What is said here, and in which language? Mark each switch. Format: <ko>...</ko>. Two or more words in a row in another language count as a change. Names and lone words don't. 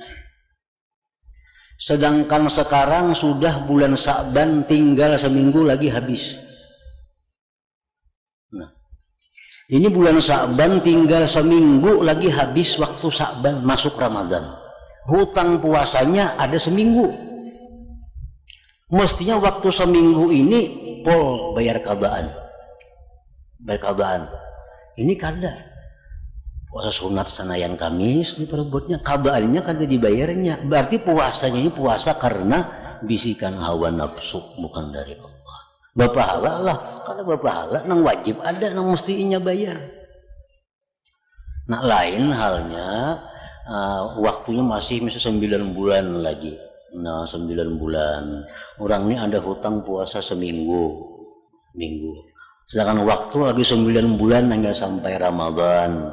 <id>Sedangkan sekarang sudah bulan Sa'ban, tinggal seminggu lagi habis. Nah, ini bulan Sa'ban tinggal seminggu lagi habis waktu Sa'ban masuk Ramadan. Hutang puasanya ada seminggu. Mestinya waktu seminggu ini pol bayar qadaan.</id> <bjn>Ini kada. Puasa sunat senayan Kamis diperbuatnya, qadaannya kada dibayarnya.</bjn> <id>Berarti puasanya ini puasa karena bisikan hawa nafsu, bukan dari Allah.</id> <bjn>Bapahala lah, kada bapahala nang wajib ada, nang mestinya bayar.</bjn> <id>Nah lain halnya waktunya masih 9 bulan lagi. Nah 9 bulan orang ini ada hutang puasa seminggu. Sedangkan waktu lagi 9 bulan hingga sampai Ramadan.</id>